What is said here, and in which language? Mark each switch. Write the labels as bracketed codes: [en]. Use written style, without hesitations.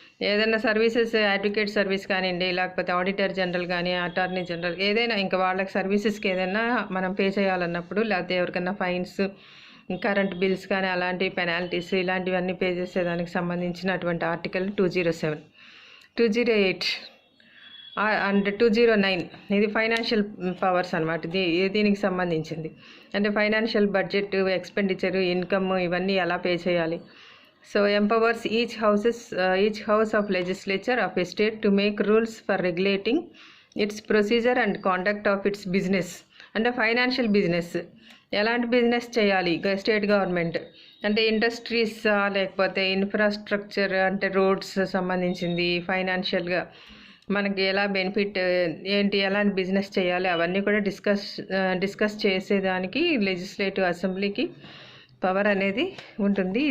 [te] ఏదైనా services, advocate service కానివ్వండి, లేకపోతే ఆడిటర్ జనరల్ కానీ, అటార్నీ జనరల్, ఏదైనా ఇంకా వాళ్ళకి సర్వీసెస్కి ఏదైనా మనం పే చేయాలన్నప్పుడు, లేకపోతే ఎవరికైనా ఫైన్స్, కరెంట్ బిల్స్ కానీ అలాంటి పెనాల్టీస్ ఇలాంటివన్నీ పే చేసేదానికి సంబంధించినటువంటి ఆర్టికల్ 207. 208 అండ్ 209 ఇది ఫైనాన్షియల్ పవర్స్ అనమాట. దీనికి సంబంధించింది. అంటే ఫైనాన్షియల్ బడ్జెట్, ఎక్స్పెండిచర్, ఇన్కమ్ ఇవన్నీ ఎలా పే చేయాలి, [en] So empowers each house of legislature of a state to make rules for regulating its procedure and conduct of its business. [te] అంటే ఫైనాన్షియల్ బిజినెస్ ఎలాంటి బిజినెస్ చేయాలి స్టేట్ గవర్నమెంట్ అంటే industries లేకపోతే infrastructure అంటే roads సంబంధించింది ఫైనాన్షియల్గా మనకి ఎలా బెనిఫిట్ ఏంటి ఎలాంటి బిజినెస్ చేయాలి అవన్నీ కూడా డిస్కస్ చేసేదానికి లెజిస్లేటివ్ అసెంబ్లీకి పవర్ అనేది ఉంటుంది.